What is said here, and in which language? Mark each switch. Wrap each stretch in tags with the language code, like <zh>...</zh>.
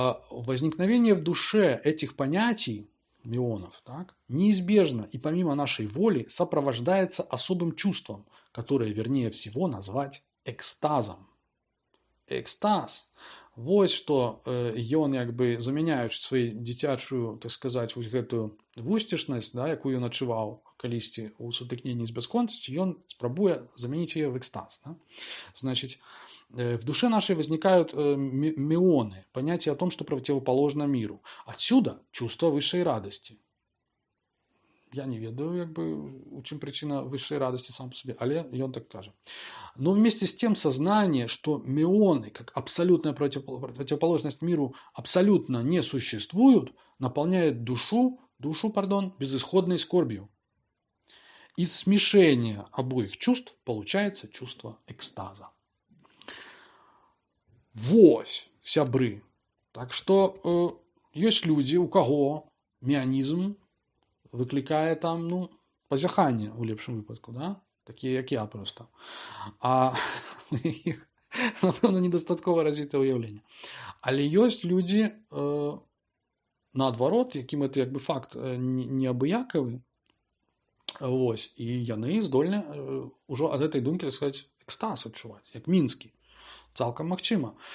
<ru>Возникновение в душе этих понятий, меонов, так, неизбежно и помимо нашей воли сопровождается особым чувством, которое, вернее всего, назвать экстазом. Экстаз.</ru> <be>Вот что ён як бы замяняючы сваю дзіцячую, так сказаць, вось гэтую вусцішнасць, да, якую ён адчуваў калісьці ў сутыкненні з бясконцасцю, ён спрабуе</be> <ru>заменить ее в экстаз. Да? Значит, в душе нашей возникают меоны, понятие о том, что противоположно миру. Отсюда чувство высшей радости.</ru> <be>Я не ведаю, як бы, у чым</be> <ru>причина высшей радости сам по себе,</ru> <be>але ён так кажа.</be> <ru>Но вместе с тем сознание, что меоны, как абсолютная противоположность миру, абсолютно не существуют, наполняет душу, безысходной скорбью. Из смешения обоих чувств получается чувство экстаза.</ru> <be>Вось, сябры. Так что есть люди, у кого меанизм выкликае там, ну, пазяханне у лепшым выпадку, да? Такія, як я просто. А іх, напэўна, недастаткова развітае ўяўленне. Але ёсць людзі, наадварот, якім это як бы факт неабыякавы, вось, і яны здольны ўжо ад гэтай думкі, так сказаць, экстаз адчуваць, як мінскі. Цалкам магчыма.</be>